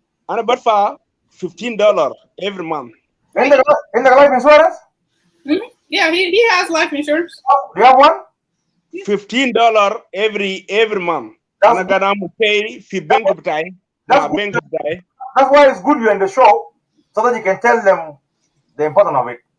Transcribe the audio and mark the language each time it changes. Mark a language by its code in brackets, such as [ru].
[ar] انا بدفع $15 [en] every month. In the life insurance? Mm-hmm. Yeah, he has life insurance. Do you have one? $15 every month. [ar] أنا قاعد أعمل pay في بنك بتاعي. بنك بتاعي. [en] That's why it's good you're in the show so that you can tell them the importance of it.